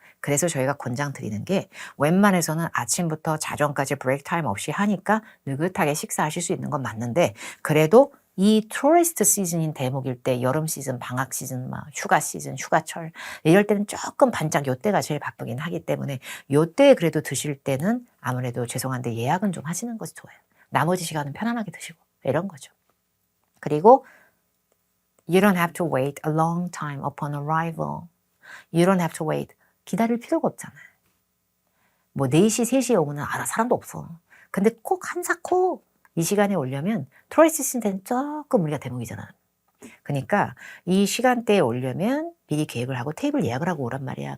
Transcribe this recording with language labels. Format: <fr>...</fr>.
<ko>그래서 저희가 권장 드리는 게 웬만해서는 아침부터 자정까지 브레이크 타임 없이 하니까 느긋하게 식사하실 수 있는 건 맞는데 그래도 이 토리스트 시즌인 대목일 때 여름 시즌, 방학 시즌, 막 휴가 시즌, 휴가철 이럴 때는 조금 반짝 요때가 제일 바쁘긴 하기 때문에 요때 그래도 드실 때는 아무래도 죄송한데 예약은 좀 하시는 것이 좋아요. 나머지 시간은 편안하게 드시고 이런 거죠. 그리고</ko> <en>You don't have to wait a long time upon arrival. You don't have to wait.</en> <ko>기다릴 필요가 없잖아요. 뭐 4시, 3시에 오면 사람도 없어. 근데 꼭 한사코 이 시간에 오려면 토리스트 시즌 때는 조금 우리가 대목이잖아. 그러니까 이 시간대에 오려면 미리 계획을 하고 테이블 예약을 하고 오란 말이야.</ko>